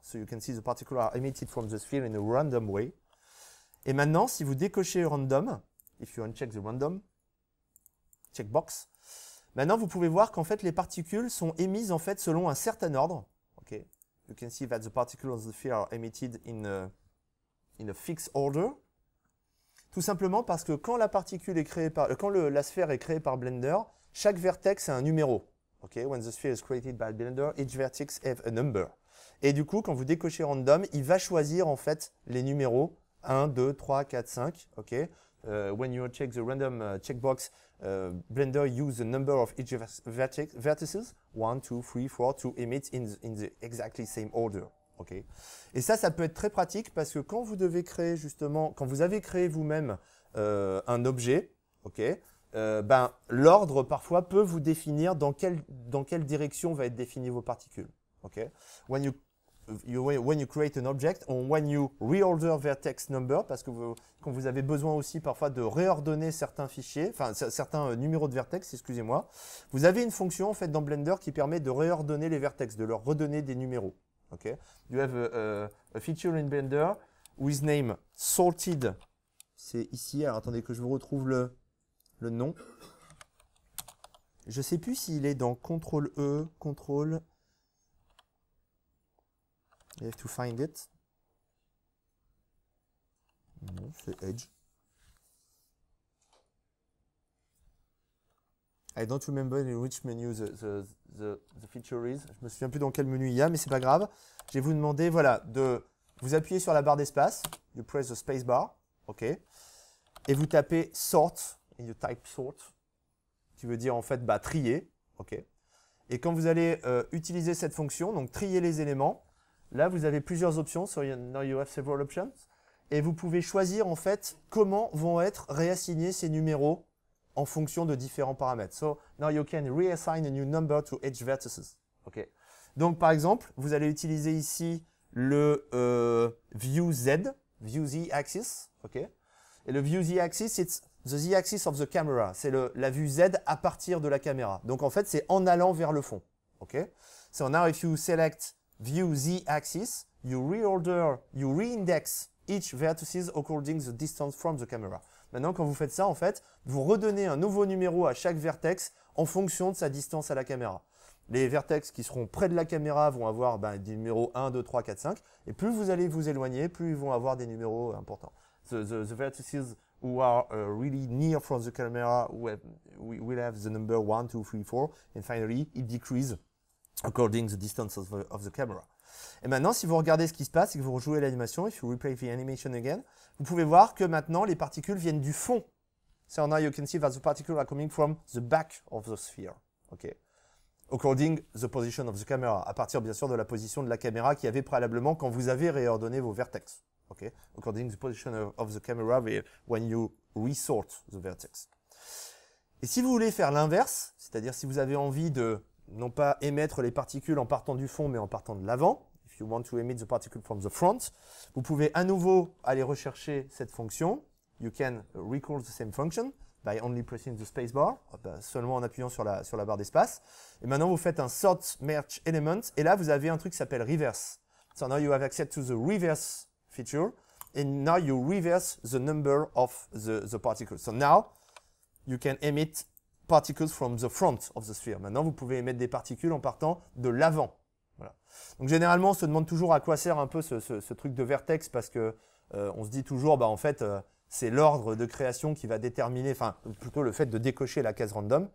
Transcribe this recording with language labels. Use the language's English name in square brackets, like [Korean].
[English] So you can see the particles are emitted from the sphere in a random way. [French] Et maintenant, si vous décochez random, [English] if you uncheck the random checkbox, [French] maintenant vous pouvez voir qu'en fait les particules sont émises en fait selon un certain ordre. Okay. [English] You can see that the particles of the sphere are emitted in a fixed order. [French] Tout simplement parce que quand la particule est créée quand la sphère est créée par Blender, chaque vertex a un numéro. Okay? [English] When the sphere is created by Blender, each vertex has a number. [French] Et du coup, quand vous décochez random, il va choisir en fait les numéros 1, 2, 3, 4, 5. Okay? [English] when you check the random checkbox, Blender use the number of each vertices, 1, 2, 3, 4, to emit in the exactly same order. Okay. [French] Et ça peut être très pratique parce que quand vous devez créer justement, quand vous avez créé vous-même un objet, okay, ben, l'ordre parfois peut vous définir dans quelle direction va être définies vos particules. Okay. [English] When you create an object, or when you reorder vertex number, [French] parce que quand vous avez besoin aussi parfois de réordonner certains fichiers, enfin certains numéros de vertex, excusez-moi, vous avez une fonction en fait dans Blender qui permet de réordonner les vertex, de leur redonner des numéros. Okay. [English] You have a feature in Blender with name sorted. [French] C'est ici. Alors attendez que je vous retrouve le nom. Je ne sais plus s'il est dans CTRL E, CTRL. [English] You have to find it. [French] Non, c'est Edge. [English] I don't remember in which menu the feature is. [French] Je me souviens plus dans quel menu il y a, mais c'est pas grave. Je vais vous demander, voilà, de vous appuyer sur la barre d'espace. [English] You press the space bar, [French] ok, et vous tapez sort, et [English] you type sort, [French] qui veut dire en fait trier, ok. Et quand vous allez utiliser cette fonction, donc trier les éléments, là vous avez plusieurs options. [English] So now you have several options, [French] et vous pouvez choisir en fait comment vont être réassignés ces numéros en fonction de différents paramètres. [English] So now you can reassign a new number to each vertices. Okay. [French] Donc par exemple, vous allez utiliser ici le view Z, view Z axis, okay. [English] Et le view Z axis, it's the Z axis of the camera. [French] C'est la vue Z à partir de la caméra. Donc en fait, c'est en allant vers le fond. Okay. [English] So now if you select view Z axis, you reindex each vertices according the distance from the camera. [French] Maintenant, quand vous faites ça, en fait, vous redonnez un nouveau numéro à chaque vertex en fonction de sa distance à la caméra. Les vertex qui seront près de la caméra vont avoir des numéros 1, 2, 3, 4, 5. Et plus vous allez vous éloigner, plus ils vont avoir des numéros importants. [English] The vertices who are really near from the camera will have the number 1, 2, 3, 4. And finally, it decreases according to the distance of the camera. [French] Et maintenant, si vous regardez ce qui se passe et que vous rejouez l'animation, [English] if you replay the animation again, [French] vous pouvez voir que maintenant, les particules viennent du fond. [English] So now you can see that the particles are coming from the back of the sphere. Okay. According the position of the camera. [French] À partir, bien sûr, de la position de la caméra qu'il y avait préalablement quand vous avez réordonné vos vertex. Okay. [English] According to the position of the camera when you resort the vertex. [French] Et si vous voulez faire l'inverse, c'est-à-dire si vous avez envie de non pas émettre les particules en partant du fond, mais en partant de l'avant, [English] if you want to emit the particle from the front, [French] vous pouvez à nouveau aller rechercher cette fonction. [English] You can recall the same function by only pressing the space bar, [French] seulement en appuyant sur la barre d'espace. Et maintenant, vous faites un sort merge element, et là, vous avez un truc qui s'appelle reverse. [English] So now you have access to the reverse feature, and now you reverse the number of the particles. So now, you can emit particles from the front of the sphere. [French] Maintenant, vous pouvez émettre des particules en partant de l'avant. Voilà. Donc, généralement, on se demande toujours à quoi sert un peu ce truc de vertex parce que on se dit toujours, en fait, c'est l'ordre de création qui va déterminer, enfin, plutôt le fait de décocher la case random.